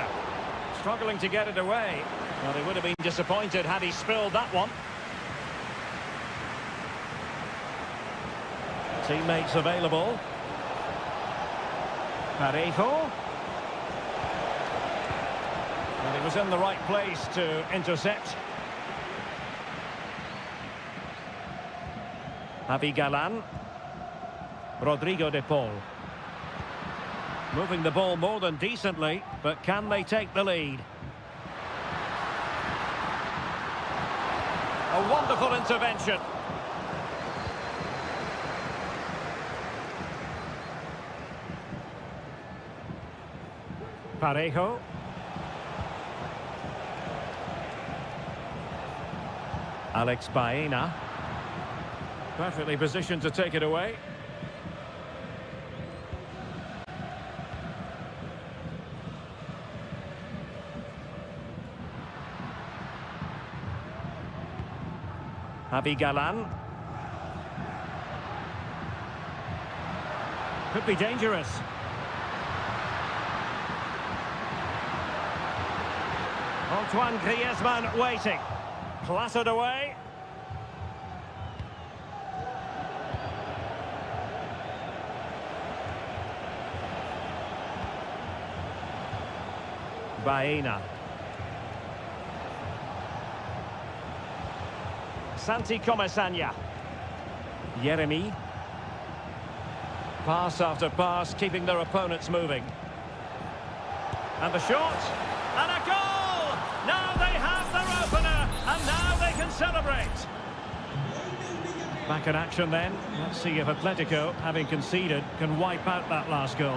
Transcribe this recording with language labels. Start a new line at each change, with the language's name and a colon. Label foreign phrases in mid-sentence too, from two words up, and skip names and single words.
English: Struggling to get it away. Well, he would have been disappointed had he spilled that one. Teammates available. Parejo. And he was in the right place to intercept. Javi Galan. Rodrigo de Paul. Moving the ball more than decently, but can they take the lead? A wonderful intervention. Parejo. Alex Baena. Perfectly positioned to take it away. Javi Galan. Could be dangerous. Antoine Griezmann waiting. Clattered away. Baena. Santi Comesaña. Yeremy. Pass after pass, keeping their opponents moving. And the shot. And a goal! Now they have their opener, and now they can celebrate. Back in action then. Let's see if Atletico, having conceded, can wipe out that last goal.